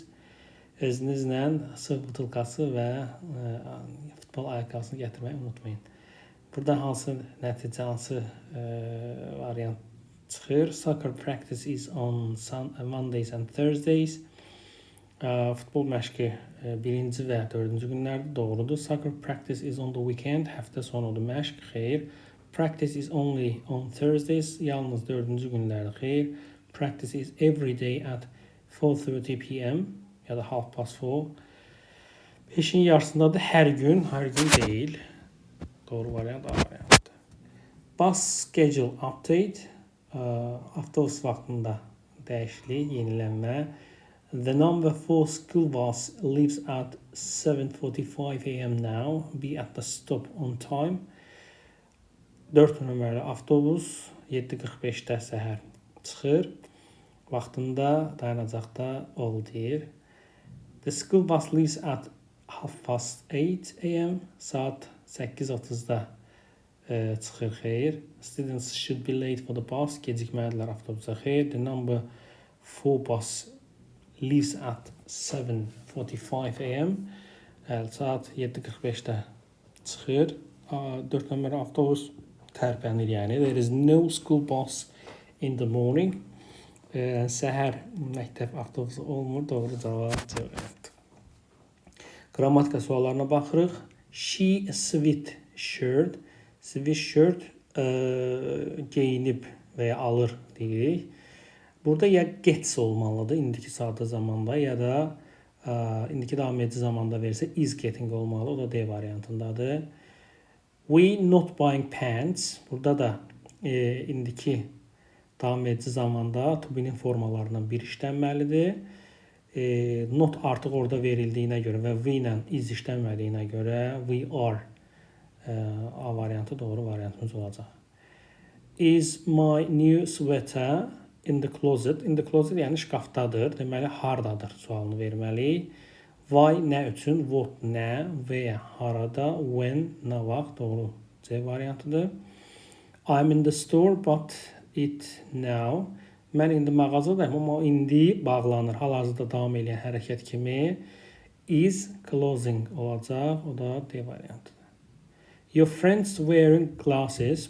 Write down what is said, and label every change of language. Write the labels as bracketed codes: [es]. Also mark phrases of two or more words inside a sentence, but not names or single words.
[az] Özünüzlə su butulkası və futbol ayaqqabısını gətirməyi unutmayın. Burada hansı nəticə, hansı variant çıxır? [en] Soccer practice is on Mondays and Thursdays. [az] Futbol məşqi 1-ci və 4-cü günlərdə, doğrudur. [en] Soccer practice is on the weekend, [az] həftə sonudur məşq, xeyr. [en] Practice is only on Thursdays. [az] Yalnız dördüncü günlərdə xeyr. [en] Practice is every day at 4:30 p.m. [az] ya da 4:30. Peşin yarısındadır hər gün deyil. Doğru variant A variantı. [en] Bus schedule update. [az] Avtobus vaxtında dəyişiklik, yenilənmə. [en] The number 4 school bus leaves at 7:45 a.m. now. Be at the stop on time. [az] 4 nömrəli avtobus 7:45-də səhər çıxır. Vaxtında dayanacaqda ol deyir. [en] The school bus leaves at 8:30 a.m. [az] Saat 8:30-da çıxır xeyr. [en] Students should be late for the bus. [az] Gecikməlidirlər avtobusa xeyr. [en] The number 4 bus leaves at 7:45 a.m. [az] Saat 7:45-də çıxır. 4 nömrəli avtobus tərpənir yəni. [en] There is no school bus in the morning. [az] Səhər məktəb avtobusu olmur. Doğru cavab C variantı. Qrammatika suallarına baxırıq. [en] She sweatshirt. [az] Sweatshirt geyinib və ya alır deyirik. Burada ya gets olmalıdır indiki sadə zamanda ya da indiki davam edici zamanda verirsə [en] is getting [az] olmalı. O da D variantındadır. [en] We not buying pants. [az] Burada da indiki davam edici zamanda [en] to be'nin [az] formalarından bir işlənməlidir. Not artıq orada verildiyinə görə və we ilə is işlənmədiyinə görə [en] we are [az] A variantı doğru variantımız olacaq. [en] Is my new sweater in the closet? In the closet [az] yəni şkafdadır. Deməli hardadır sualını verməliyik. Why nə üçün? What nə? Where harada? When nə vaxt? Doğru C variantıdır. [en] I'm in the store but it now. [az] Mən indi mağazadayım amma indi bağlanır. Hal-hazırda davam edən hərəkət kimi [en] is closing [az] olacaq. O da D variantıdır. [en] Your friends wearing glasses.